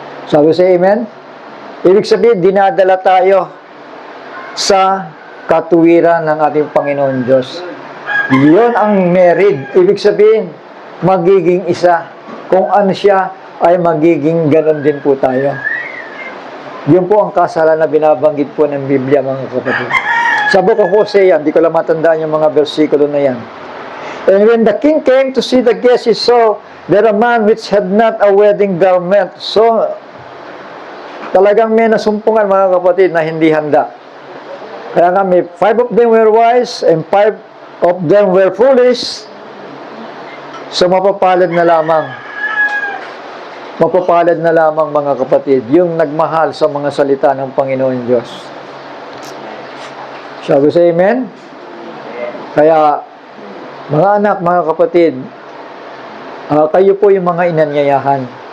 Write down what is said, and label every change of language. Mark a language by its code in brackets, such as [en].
[tl] Sabi sa amen? Ibig sabihin, dinadala tayo sa katuwiran ng ating Panginoon Diyos. Yun ang married. Ibig sabihin, magiging isa. Kung ano siya, ay magiging ganon din po tayo. Yun po ang kasalan na binabanggit po ng Biblia, mga kapatid. Sa Book of Hosea, hindi ko lang matandaan yung mga versikulo na yan. [en] And when the king came to see the guest, he saw that a man which had not a wedding garment. [tl] So, talagang may nasumpungan, mga kapatid, na hindi handa. Kaya nga, may [en] 5 of them were wise and 5 of them were foolish. [tl] So, mapapalad na lamang. Mapapalad na lamang, mga kapatid, yung nagmahal sa mga salita ng Panginoon Diyos. Sabi sa amen? Kaya, mga anak, mga kapatid, kayo po yung mga inanyayahan.